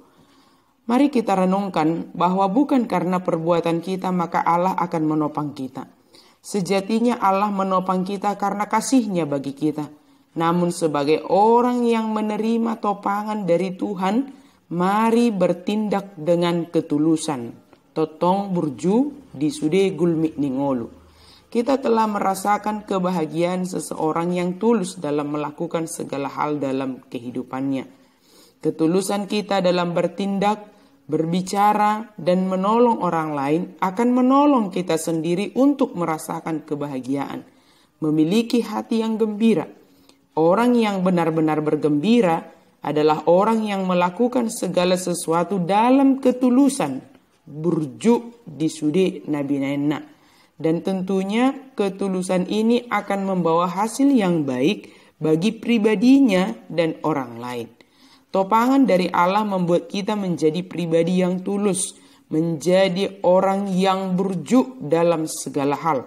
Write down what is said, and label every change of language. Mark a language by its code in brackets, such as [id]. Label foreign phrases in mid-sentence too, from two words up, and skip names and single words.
[id] Mari kita renungkan bahwa bukan karena perbuatan kita maka Allah akan menopang kita. Sejatinya Allah menopang kita karena kasih-Nya bagi kita. Namun sebagai orang yang menerima topangan dari Tuhan, mari bertindak dengan ketulusan. [bbc] Totong burju di sude gulmik ningolu. [id] Kita telah merasakan kebahagiaan seseorang yang tulus dalam melakukan segala hal dalam kehidupannya. Ketulusan kita dalam bertindak, berbicara, dan menolong orang lain akan menolong kita sendiri untuk merasakan kebahagiaan. Memiliki hati yang gembira. Orang yang benar-benar bergembira adalah orang yang melakukan segala sesuatu dalam ketulusan, [bbc] burju di sude nabi naina. [id] Dan tentunya ketulusan ini akan membawa hasil yang baik bagi pribadinya dan orang lain. Topangan dari Allah membuat kita menjadi pribadi yang tulus, menjadi orang yang burju dalam segala hal.